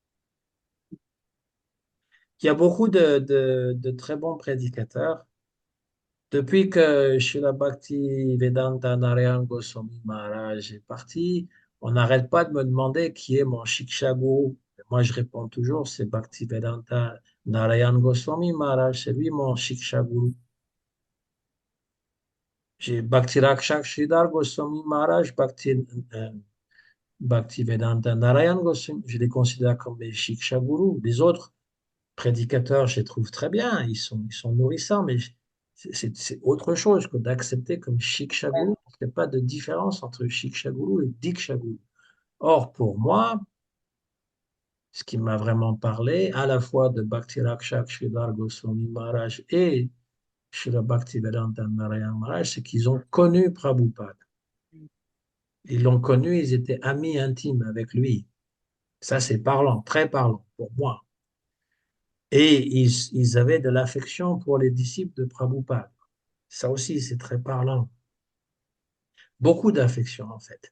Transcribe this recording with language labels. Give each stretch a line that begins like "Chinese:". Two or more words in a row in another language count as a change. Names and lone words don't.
French: Il y a beaucoup de très bons prédicateurs. Depuis que Srila Bhakti Vedanta Narayan Goswami Maharaj est parti, on n'arrête pas de me demander qui est mon Shiksha Guru. Moi, je réponds toujours, c'est Bhakti Vedanta Narayan Goswami Maharaj, c'est lui mon Shiksha Guru. J'ai Bhakti Rakshak Sridhar Goswami Maharaj, Bhakti Vedanta Narayan Goswami, je les considère comme mes Shiksha Guru. Les autres, prédicateurs, je les trouve très bien, ils sont nourrissants, mais c'est autre chose que d'accepter comme Shiksha Guru. Il n'y a pas de différence entre Shiksha Guru et Diksha Guru. Or, pour moi, ce qui m'a vraiment parlé, à la fois de Bhakti Rakshak Sridhar Goswami Maharaj et Srila Bhaktivedanta Narayan Maharaj, c'est qu'ils ont connu Prabhupada. Ils l'ont connu, ils étaient amis intimes avec lui. Ça, c'est parlant, très parlant pour moi. Et ils avaient de l'affection pour les disciples de Prabhupada. Ça aussi, c'est très parlant. Beaucoup d'affection, en fait.